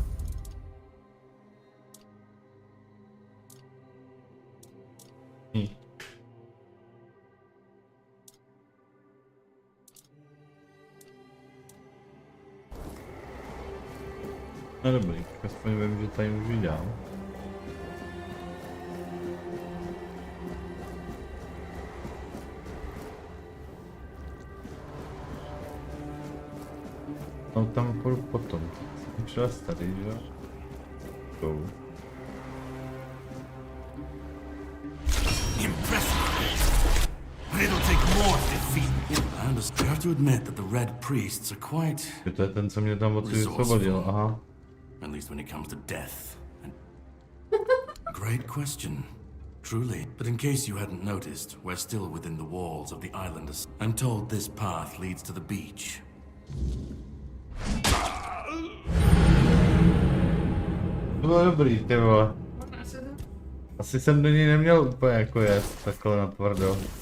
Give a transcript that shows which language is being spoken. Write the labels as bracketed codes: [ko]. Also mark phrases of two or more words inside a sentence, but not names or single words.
[cs] No dobrý, aspoň vím, že tady můžu jít dál. No tam půjdu potom. Jsem přilez tady, že jo? [en] Go. I have to admit that the Red Priests are quite... [cs] To je ten, co mě tam odsud osvobodil, aha. [en] At least when it comes to death. Great question. Truly. But in case you hadn't noticed, we're still within the walls of the island. I'm told this path leads to the beach. [cs] To bylo dobrý, ty vole. Asi jsem do něj neměl úplně jako jet, takhle natvrdo.